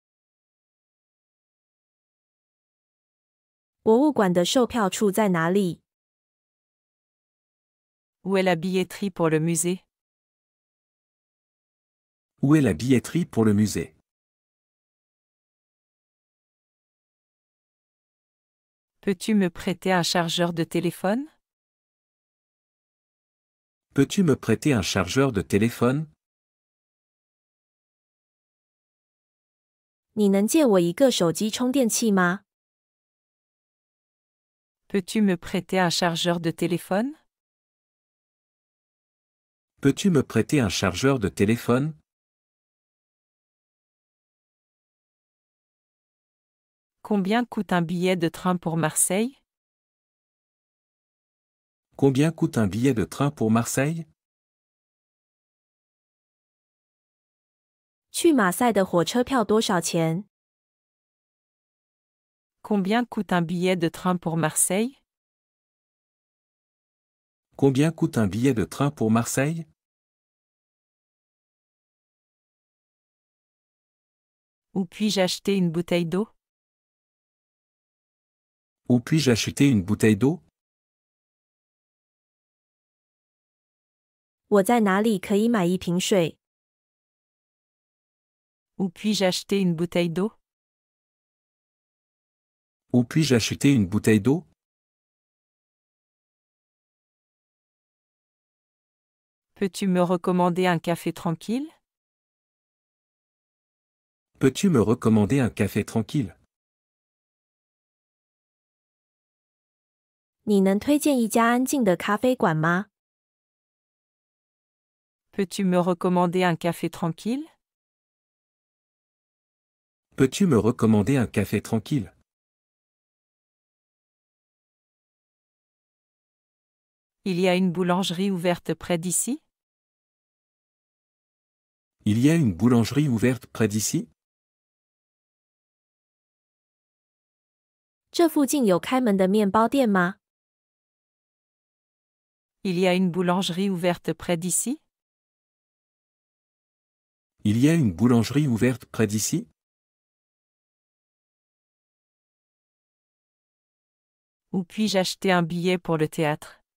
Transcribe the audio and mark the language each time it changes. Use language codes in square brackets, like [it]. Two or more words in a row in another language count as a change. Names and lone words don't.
[zh] 博物馆的售票处在哪里？ [fr] Où est la billetterie pour le musée? Où est la billetterie pour le musée? Peux-tu me prêter un chargeur de téléphone? Peux-tu me prêter un chargeur de téléphone? [zh] 你能借我一个手机充电器吗？ [fr] Peux-tu me prêter un chargeur de téléphone? Peux-tu me prêter un chargeur de téléphone? Combien coûte un billet de train pour Marseille? Combien coûte un billet de train pour Marseille? [zh] 去马赛的火车票多少钱？ [fr] Combien coûte un billet de train pour Marseille? Combien coûte un billet de train pour Marseille? Où puis-je acheter une bouteille d'eau? Où puis-je acheter une bouteille d'eau? [zh] 我在哪里可以买一瓶水？ [fr] Où puis-je acheter une bouteille d'eau? Où puis-je acheter une bouteille d'eau? Peux-tu me recommander un café tranquille? Peux-tu me recommander un café tranquille? [zh] 你能推荐一家安静的咖啡馆吗？ [fr] Peux-tu me recommander un café tranquille? Peux-tu me recommander un café tranquille? Il y a une boulangerie ouverte près d'ici? Il y a une boulangerie ouverte près d'ici? [zh] 这附近有开门的面包店吗？ [fr] Il y a une boulangerie ouverte près d'ici? Il y a une boulangerie ouverte près d'ici? Où puis-je acheter un billet pour le théâtre?